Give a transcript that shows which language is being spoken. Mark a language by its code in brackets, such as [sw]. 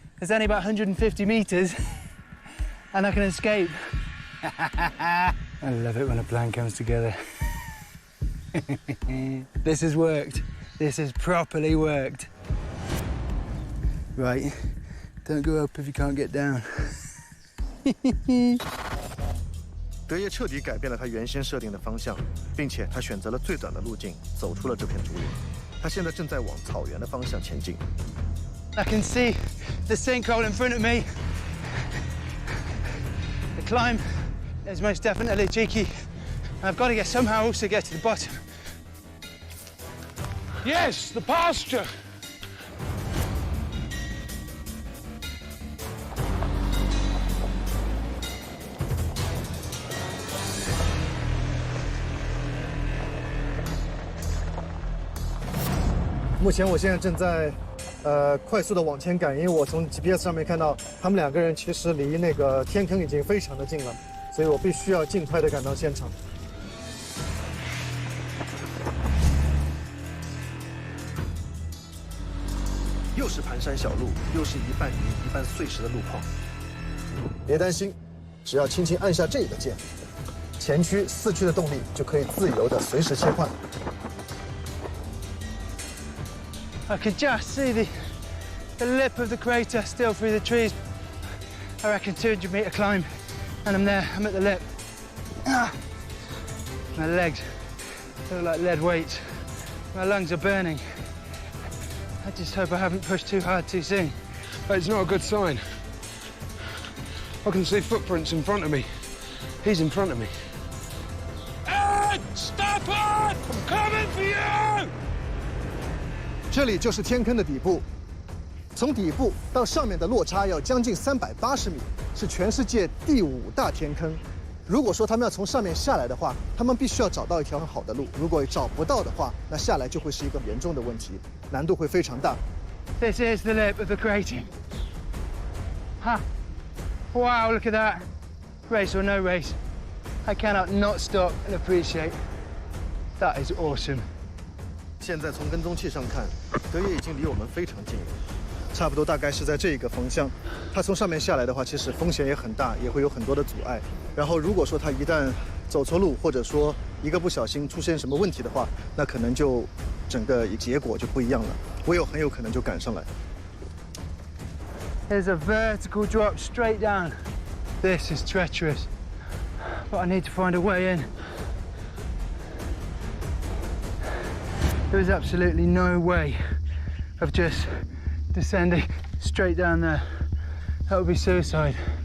[en] There's only about 150 meters and I can escape. I love it when a plan comes together. This has worked. This has properly worked. Right, don't go up if you can't get down. [zh] 德爷彻底改变了他原先设定的方向，并且他选择了最短的路径，走出了这片竹林。他现在正在往草原的方向前进。 [en] I can see the sinkhole in front of me. The climb is most definitely cheeky. I've got to somehow also get to the bottom. Yes, the pasture. [zh] 目前我现在正在快速的往前赶，因为我从 GPS 上面看到他们两个人其实离那个天坑已经非常的近了，所以我必须要尽快的赶到现场。又是盘山小路，又是一半泥一半碎石的路况。别担心，只要轻轻按下这个键，前驱、四驱的动力就可以自由的随时切换。 [en] I can just see the lip of the crater still through the trees. I reckon 200-meter climb, and I'm there. I'm at the lip. My legs feel like lead weights. My lungs are burning. I just hope I haven't pushed too hard too soon. But it's not a good sign. I can see footprints in front of me. He's in front of me. Ed! Stafford! I'm coming for you! [zh] 这里就是天坑的底部，从底部到上面的落差要将近380米，是全世界第5大天坑。如果说他们要从上面下来的话，他们必须要找到一条很好的路。如果找不到的话，那下来就会是一个严重的问题，难度会非常大。 [en] This is the lip of the crater. Ha! Wow, look at that. Race or no race, I cannot not stop and appreciate. That is awesome. [zh] 现在从跟踪器上看，德爷已经离我们非常近了，差不多大概是在这个方向。他从上面下来的话，其实风险也很大，也会有很多的阻碍。然后如果说他一旦走错路，或者说一个不小心出现什么问题的话，那可能就整个结果就不一样了。我很有可能就赶上来。 [en] There's a vertical drop straight down. This is treacherous, but I need to find a way in. There is absolutely no way of just descending straight down there. That would be suicide.